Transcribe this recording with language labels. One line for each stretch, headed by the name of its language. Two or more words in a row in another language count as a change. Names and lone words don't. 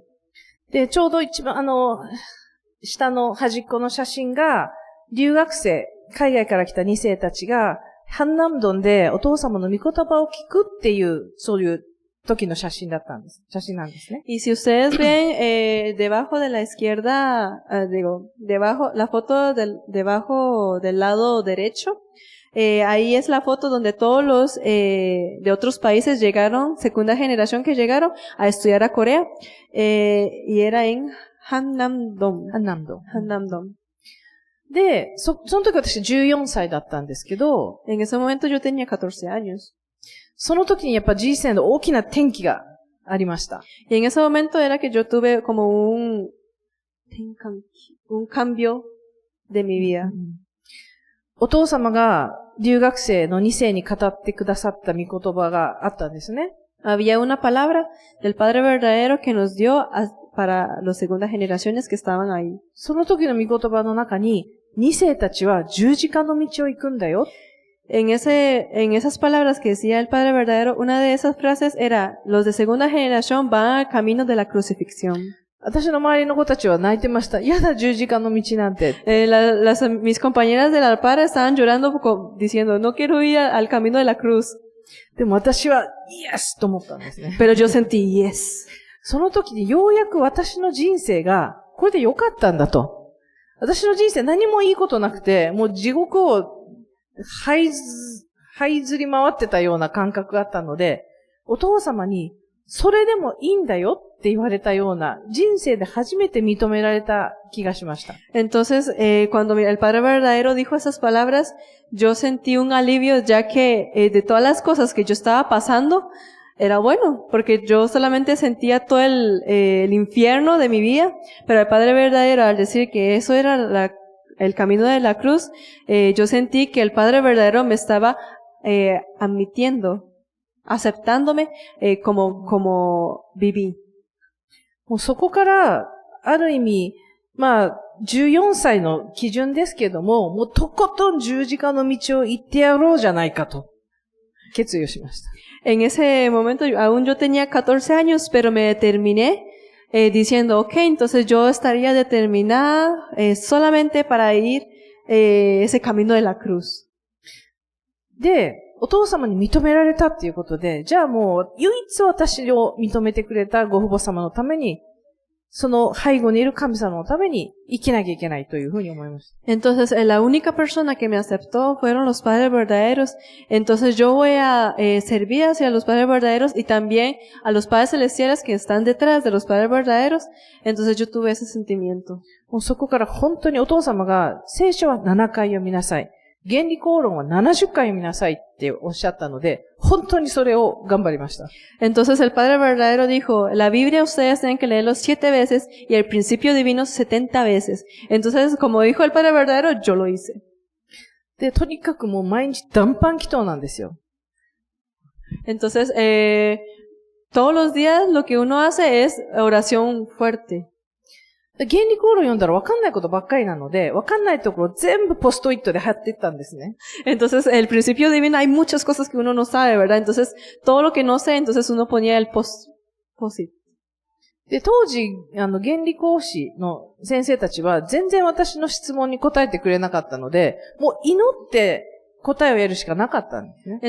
Japanese: で、ちょうど一番下の端っこの写真が、留学生、海外から来た2世たちが、ハンナムドンでお父様の御言葉を聞くっていう、そういう時の写真なんですね。
Spanish: Y si ustedes ven debajo de la izquierda, debajo la foto debajo del lado derecho, ahí es la foto donde todos los de otros países llegaron, segunda generación que llegaron a estudiar a Corea, y era en Hannam-dong.
Japanese: で、その時私14歳だったんですけど、
Spanish: en ese momento yo tenía 14 años.
Japanese: その時にやっぱ人生の大きな転機がありました。
Spanish: Y en ese momento era que yo tuve como un cambio de mi vida.
Japanese: お父様が留学生の2世に語ってくださった御言葉があったんですね。
Spanish: Había una palabra del Padre verdadero que nos dio para las segundas generaciones que estaban ahí.
Japanese: その時の御言葉の中に、2世たちは十字架の道を行くんだよ。
Spanish: En esas palabras que decía el Padre verdadero, una de esas frases era, los de segunda generación van al camino de la crucifixión.
Japanese: 私の周りの子たちは泣いてました。やだ、十字架の道なんて。
Spanish: Mis compañeras del Alpar estaban llorando diciendo, no quiero ir al camino de la cruz.
Japanese: でも私は、イエスと思ったんですね。
Spanish: Pero yo sentí yes.
Japanese: その時にようやく私の人生が、これで良かったんだと。私の人生何もいいことなくて、もう地獄を這いずり回ってたような感覚があったので、お父様に、それでもいいんだよって言われたような、人生で初めて認められた気がしました。
Spanish: Entonces, cuando el Padre verdadero dijo esas palabras, yo sentí un alivio ya que de todas las cosas que yo estaba pasando, era bueno, porque yo solamente sentía todo el infierno de mi vida, pero el Padre verdadero al decir que eso era el camino de la cruz, yo sentí que el Padre verdadero me estaba admitiendo, aceptándome como viví.
Japanese: もうそこから、ある意味、14歳の基準ですけども、もうとことん十字架の道を行ってやろうじゃないかと、決意をしました。
Spanish: En ese momento, aún yo tenía 14 años, pero me determiné diciendo, okay, entonces yo estaría determinada solamente para ir ese camino de la cruz.
Japanese: で、お父様に認められたっていうことで、じゃあもう唯一私を認めてくれたご父母様のために、その背後にいる神様のために生きなきゃいけないというふうに思いました。
Spanish: Entonces, la única persona que me aceptó fueron los padres verdaderos. Entonces, yo voy a servir hacia los padres verdaderos y también a los padres celestiales que están detrás de los padres verdaderos. Entonces, yo tuve ese sentimiento.
Japanese: もうそこから本当にお父様が聖書は7回読みなさい。原理公論は70回読みなさいっておっしゃったので、本当にそれを頑張りました。
Spanish: Entonces el Padre verdadero dijo, la Biblia ustedes tienen que leerlo 7 veces y el principio divino 70 veces. Entonces, como dijo el Padre verdadero, yo lo hice.
Japanese: で、とにかくもう毎日断飯祈祷なんですよ。
Spanish: Entonces, todos los días lo que uno hace es oración fuerte.
Japanese: 原理公論読んだら分かんないことばっかりなので、分かんないところ全部ポストイットで貼っていったんですね。
Spanish: Entonces, el principio divino hay muchas cosas que uno no sabe, ¿verdad? Entonces, todo lo que no sé, entonces uno ponía el post-it.
Japanese: で、当時、原理講師の先生たちは全然私の質問に答えてくれなかったので、もう祈って答えを得るしかなかったんですね。